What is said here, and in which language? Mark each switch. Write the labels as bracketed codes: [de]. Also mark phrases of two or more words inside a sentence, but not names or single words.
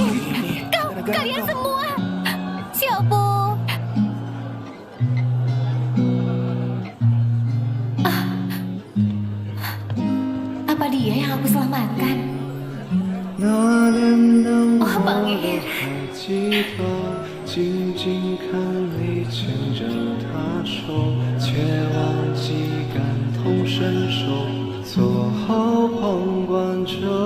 [id] Kalian semua. Siapa? Apa dia yang aku selamatkan? Oh, Pangeran. [zh] 记得静静看你牵着她手，却忘记感同身受，做好旁观者。